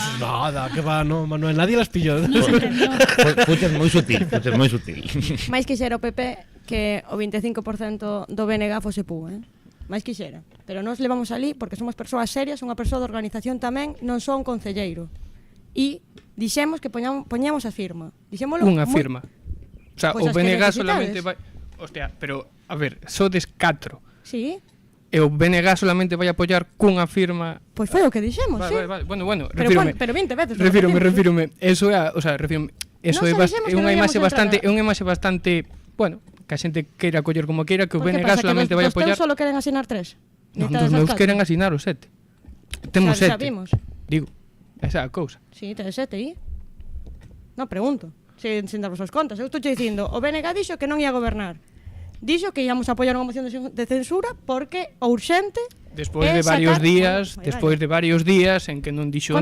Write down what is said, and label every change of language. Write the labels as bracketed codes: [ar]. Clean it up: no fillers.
[es] Nada, que va, no, Manuel, nadie las pilló. [gl] Fuches moi sutil. Mais quixera o PP que o 25% do BNG fose PU, máis quixera. Pero nós levamos ali porque somos persoas serias, unha persoa de organización tamén, non só un concelleiro. E dixemos que poñamos a firma. Unha firma. O sea, o BNG solamente vai... Hostia, pero, a ver, sodes 4. Sí. E o BNG solamente vai apoiar cunha firma... Pois foi o que dixemos, sí. Bueno, refírome. Pero 20 veces. Refírome. Eso é, o sea, refírome. Eso é unha imaxe bastante, bueno, que a xente queira coller como queira, que o BNG solamente vai apoiar... Os teus solo queren asinar 3? Non, os meus queren asinar os 7. Temos 7. Digo, esa é a cousa. Sí, tedes 7 aí. Non, pregunto. Sin darvos as contas. Eu estou dicindo, o BNG dixo que non ia gobernar. Dixo que íamos a apoiar unha moción de censura porque o urxente despois de varios días en que non dixo nada.